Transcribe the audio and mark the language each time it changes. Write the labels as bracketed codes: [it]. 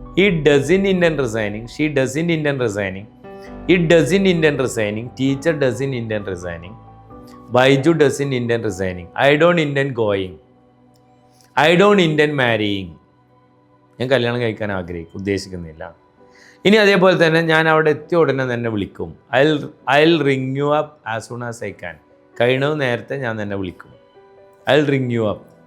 [en] He doesn't intend resigning. She doesn't intend resigning. It doesn't intend resigning. Teacher doesn't intend resigning. Baiju doesn't intend resigning. I don't intend going. I don't intend marrying. [ml] ഞാൻ കല്യാണം കഴിക്കാൻ ഉദ്ദേശിക്കുന്നില്ല. ഇനി അതേപോലെ തന്നെ, ഞാൻ അവിടെ എത്തിയ ഉടനെ തന്നെ വിളിക്കും. [en] I'll ring you up as soon as I can. [ml] കഴിയുന്നത് നേരത്തെ ഞാൻ തന്നെ വിളിക്കും. [en] I'll ring you up.